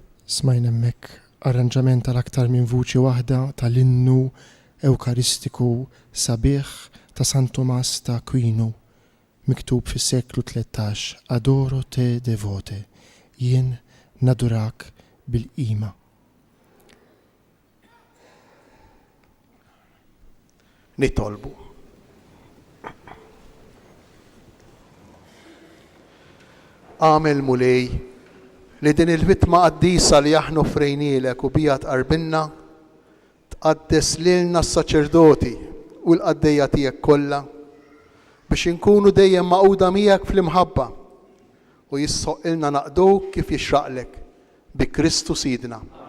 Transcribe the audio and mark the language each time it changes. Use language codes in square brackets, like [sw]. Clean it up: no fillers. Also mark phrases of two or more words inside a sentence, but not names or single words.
[mt] Smajna hemmhekk arranġament tal-aktar minn vuċi waħda tal-innu Ewkaristiku sabiħ ta' San Tomas ta' Aquino, miktub fis-seklu 13, [la] Adoro te devote, [mt] jien nadurak bil-qima. Nitolbu. Għamel mulej li din il-vitma qaddisa li aħna frejnielek u bija tqarbilna tqaddes lilna s-saċerdoti u l-qaddejja tiegħek kollha biex inkunu dejjem maquda miegħek fl-imħabba u jissoqilna naqduk kif jixraqlek bi Kristu Sidna.